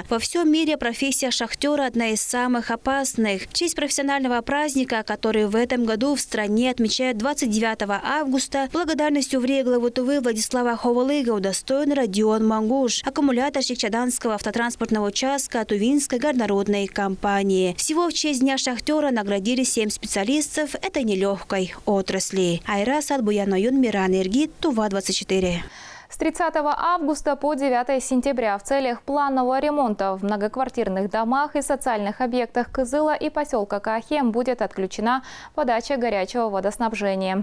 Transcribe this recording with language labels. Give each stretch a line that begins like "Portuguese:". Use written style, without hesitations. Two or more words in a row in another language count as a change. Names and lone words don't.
Russian: Во всем мире профессия шахтера одна из самых опасных. В честь профессионального праздника, который в этом году в стране отмечают 29 августа, благодарностью в РИА главы Тувы Владислава Ховалыга удостоен Родион Мангуш, аккумуляторщик Чаданского автотранспортного участка Тувинской горнорудной компании. Всего в честь Дня шахтера наградили 7 специалистов этой нелегкой отрасли. Айра Садбуяноюн, Миран Иргит, Тува-24. С 30 августа по 9 сентября в целях планового ремонта в многоквартирных домах и социальных объектах Кызыла и поселка Каахем будет отключена подача горячего водоснабжения.